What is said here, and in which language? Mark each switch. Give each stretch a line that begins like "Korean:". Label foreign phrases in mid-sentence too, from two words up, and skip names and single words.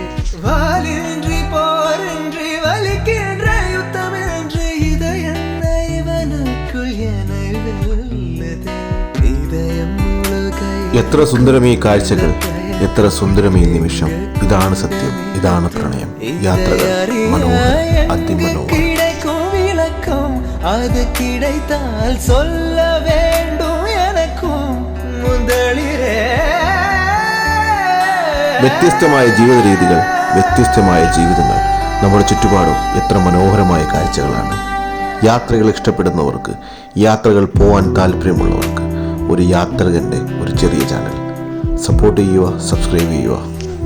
Malayalam: എത്ര സുന്ദരമീ കാഴ്ചകൾ, എത്ര സുന്ദരമീ നിമിഷം. ഇതാണ് സത്യം, ഇതാണ് പ്രണയം. യാത്രകൾ മനോഹരം, അതിമനോഹരം.
Tamil: அது கிடைத்தால் சொல்ல வேண்டும் எனக்கும் முதலிரே.
Malayalam: വ്യത്യസ്തമായ ജീവിത രീതികൾ, വ്യത്യസ്തമായ ജീവിതങ്ങൾ. നമ്മുടെ ചുറ്റുപാടും എത്ര മനോഹരമായ കാഴ്ചകളാണ്. യാത്രകൾ ഇഷ്ടപ്പെടുന്നവർക്ക്, യാത്രകൾ പോകാൻ താല്പര്യമുള്ളവർക്ക് ഒരു യാത്രികൻ്റെ ഒരു ചെറിയ ചാനൽ സപ്പോർട്ട് ചെയ്യുക, സബ്സ്ക്രൈബ് ചെയ്യുക.